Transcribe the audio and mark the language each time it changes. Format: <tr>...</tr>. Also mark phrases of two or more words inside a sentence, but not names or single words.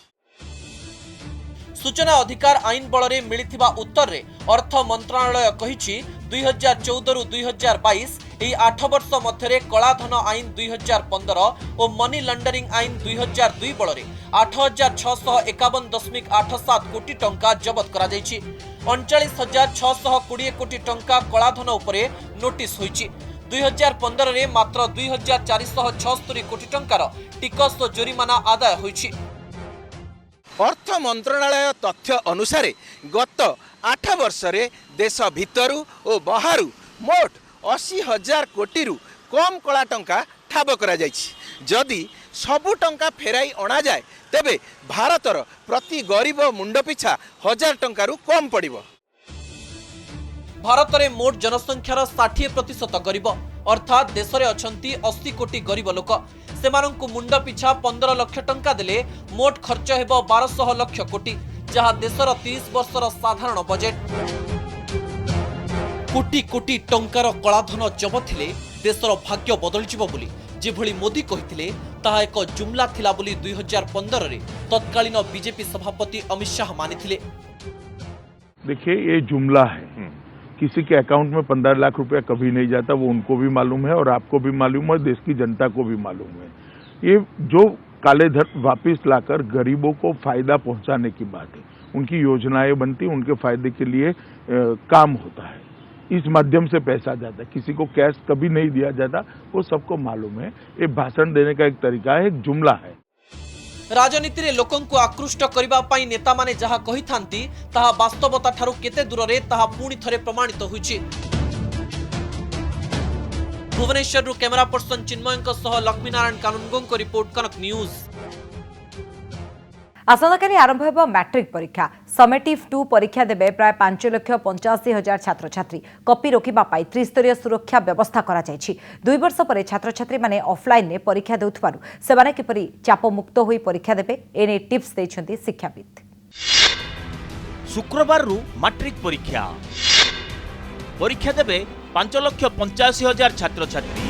<or>ସୂଚନା ଅଧିକାର ଆଇନ ବଳ ରେ ମିଳିଥିବା ଉତ୍ତର ରେ ଅର୍ଥ ମନ୍ତ୍ରାଳୟ କହିଛି 2014 ରୁ 2022 ଏହି 8 ବର୍ଷ ମଧ୍ୟରେ କଳାଧନ ଆଇନ 2015 ଆଉ</or> <en>money laundering</en> <or>ଆଇନ 2002 ବଳ ରେ 8651.87 କୋଟି ଟଙ୍କା ଜବତ କରାଯାଇଛି। 39,620 କୋଟି ଟଙ୍କା କଳାଧନ ଉପରେ ନୋଟିସ ହୋଇଛି। 2015 ରେ ମାତ୍ର 2,476 କୋଟି ଟଙ୍କାର ଟିକସ ଆଉ ଜୋରିମାନା ଆଦାୟ ହୋଇଛି। ଅର୍ଥ ମନ୍ତ୍ରାଳୟ ତଥ୍ୟ ଅନୁସାରେ ଗତ 8 ବର୍ଷ ରେ ଦେଶ ଭିତରୁ ଆଉ ବାହାରୁ ମୋଟ 80,000 କୋଟି ରୁ କମ କଳା ଟଙ୍କା ଠାବ କରାଯାଇଛି। ଯଦି ସବୁ ଟଙ୍କା ଫେରାଇ ଅଣାଯାଏ ତେବେ ଭାରତର ପ୍ରତି ଗରିବ ମୁଣ୍ଡ ପିଛା 1000 ଟଙ୍କା ରୁ କମ ପଡ଼ିବ। ଭାରତ ରେ ମୋଟ ଜନସଂଖ୍ୟାର 60% ଗରିବ, ଅର୍ଥାତ ଦେଶ ରେ ଅଛନ୍ତି 80 କୋଟି ଗରିବ ଲୋକ। ସେମାନଙ୍କୁ ମୁଣ୍ଡ ପିଛା 15 ଲକ୍ଷ ଟଙ୍କା ଦେଲେ ମୋଟ ଖର୍ଚ୍ଚ ହେବ 1200 ଲକ୍ଷ କୋଟି, ଯାହା ଦେଶର 30 ବର୍ଷର ସାଧାରଣ ବଜେଟ। କୋଟି କୋଟି ଟଙ୍କାର କଳାଧନ ଜବତ ଥିଲେ ଦେଶର ଭାଗ୍ୟ ବଦଳି ଯିବ ବୋଲି ଯେଉଁଭଳି ମୋଦି କହିଥିଲେ ତାହା ଏକ ଜୁମଲା ଥିଲା ବୋଲି 2015 ରେ ତତ୍କାଳୀନ ବିଜେପି ସଭାପତି ଅମିତ ଶାହ ମାନିଥିଲେ।</or> <hi>देखिए, ये जुमला है। किसी के अकाउंट में 15 लाख रुपया कभी नहीं जाता, वो उनको भी मालूम है और आपको भी मालूम है, देश की जनता को भी मालूम है। ये जो काले धन वापिस लाकर गरीबों को फायदा पहुंचाने की बात है, उनकी योजनाएं बनती, उनके फायदे के लिए काम होता है, इस माध्यम से पैसा जाता है। किसी को कैश कभी नहीं दिया जाता, वो सबको मालूम है। ये भाषण देने का एक तरीका है, एक जुमला है।</hi> <or>ରାଜନୀତି ରେ ଲୋକଙ୍କୁ ଆକୃଷ୍ଟ କରିବା ପାଇଁ ନେତା ମାନେ ଯାହା କହି ଥାଆନ୍ତି ତାହା ବାସ୍ତବତା ଠାରୁ କେତେ ଦୂର ରେ ତାହା ପୁଣି ଥରେ ପ୍ରମାଣିତ ହୋଇଛି। ଭୁବନେଶ୍ୱର</or> <en>camera person</en> <or>ଚିନ୍ମୟ ଲକ୍ଷ୍ମୀ ନାରାୟଣ କାନୁନଗୋଙ୍କ ରିପୋର୍ଟ କନକ ନ୍ୟୁଜ। ଆସନ୍ତାକାଲି ଆରମ୍ଭ ହେଉ ମାଟ୍ରିକ ପରୀକ୍ଷା ସମେଟିଭ 2 ପରୀକ୍ଷା ଦେବେ ପ୍ରାୟ 5,85,000 ଛାତ୍ର ଛାତ୍ରୀ କପି ରୋକିବା ପାଇଁ ତ୍ରିସ୍ତରୀୟ ସୁରକ୍ଷା ବ୍ୟବସ୍ଥା କରାଯାଇଛି। 2 ବର୍ଷ ପରେ ଛାତ୍ର ଛାତ୍ରୀ ମାନେ ଅଫଲାଇନ ରେ ପରୀକ୍ଷା ଦେଉଥିବାରୁ ସେମାନେ କିପରି ଚାପ ମୁକ୍ତ ହୋଇ ପରୀକ୍ଷା ଦେବେ ଏନେଇ ଟିପ୍ସ ଦେଉଛନ୍ତି ଶିକ୍ଷାବିତ। ଶୁକ୍ରବାର ରୁ ମାଟ୍ରିକ ପରୀକ୍ଷା ପରୀକ୍ଷା ଦେବେ 5,85,000 ଛାତ୍ର ଛାତ୍ରୀ।</or>